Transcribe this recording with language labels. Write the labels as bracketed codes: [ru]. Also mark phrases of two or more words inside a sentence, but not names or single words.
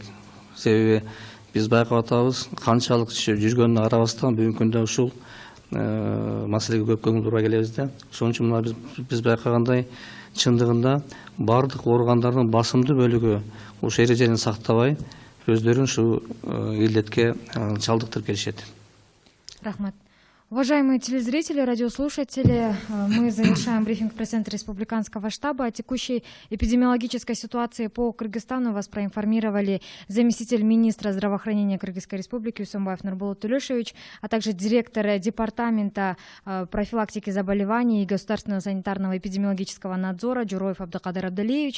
[ky] Себеби биз байкап атабыз, канчалык жүргөнүнө карабастан бүгүнкү күндө ушул маселеге көп көңүл бурбай келебиз да. Ошон үчүн мына биз байкагандай чындыгында бардык органдардын басымдуу бөлүгү ушул эрежени сактабай, өздөрүн ушу илдетке чалдыктырып келишет. Рахмат. [ru] Уважаемые телезрители, радиослушатели, мы завершаем брифинг пресс-центра Республиканского штаба. О текущей эпидемиологической ситуации по Кыргызстану вас проинформировали заместитель министра здравоохранения Кыргызской Республики Усонбаев Нурбулат Тулешевич, а также директор департамента профилактики заболеваний и государственного санитарного эпидемиологического надзора Джуроев Абдыкадыр Абдалиевич.